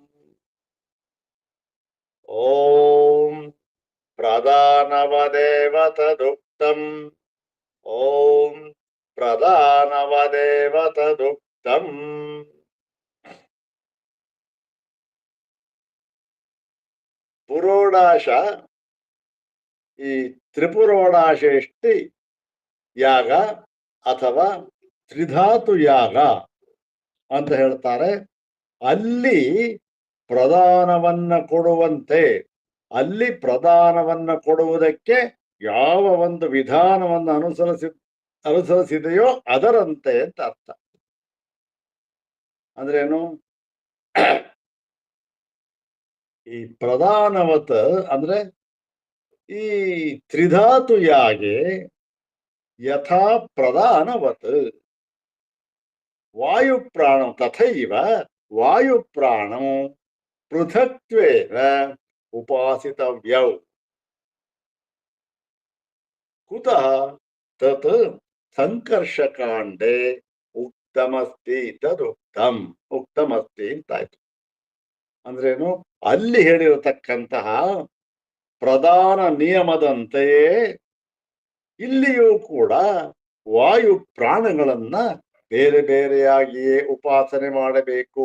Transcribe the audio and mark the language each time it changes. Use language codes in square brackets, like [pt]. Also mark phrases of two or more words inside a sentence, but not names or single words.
[sa] ओम प्रधानवदेव तदुक्तम्। ओम प्रधानवदेव तदुक्तम्। [kn] ಪುರೋಡಾಶ ಈ ತ್ರಿಪುರೋಡಾಶೇಷ್ಟಿ ಯಾಗ ಅಥವಾ ತ್ರಿಧಾತು ಯಾಗ ಅಂತ ಹೇಳ್ತಾರೆ. ಅಲ್ಲಿ ಪ್ರದಾನವನ್ನ ಕೊಡುವಂತೆ, ಅಲ್ಲಿ ಪ್ರದಾನವನ್ನ ಕೊಡುವುದಕ್ಕೆ ಯಾವ ಒಂದು ವಿಧಾನವನ್ನು ಅನುಸರಿಸಿದೆಯೋ ಅದರಂತೆ ಅಂತ ಅರ್ಥ. ಅಂದ್ರೇನು? ಈ ಪ್ರಧಾನವತ್ ಅಂದ್ರೆ ಈ [sa] ತ್ರಿಧಾತು ಯಾಗೆ ಯಥಾ ಪ್ರಧಾನವತ್ ವಾಯುಪ್ರಾಣ ತಥೈವ ವಾಯುಪ್ರಾಣಂ ಪೃಥಕ್ತ್ವೇನ ಉಪಾಸಿತವ್ಯೌ ಕುತಃ ತತ್ ಸಂಕರ್ಷಕಾಂಡೆ ಉಕ್ತಮಸ್ತಿ ಉಕ್ತಮಸ್ತಿ ಅಂತಾಯ್ತು. [kn] ಅಂದ್ರೇನು? ಅಲ್ಲಿ ಹೇಳಿರತಕ್ಕಂತಹ ಪ್ರಧಾನ ನಿಯಮದಂತೆಯೇ ಇಲ್ಲಿಯೂ ಕೂಡ ವಾಯು ಪ್ರಾಣಗಳನ್ನ ಬೇರೆ ಬೇರೆಯಾಗಿಯೇ ಉಪಾಸನೆ ಮಾಡಬೇಕು.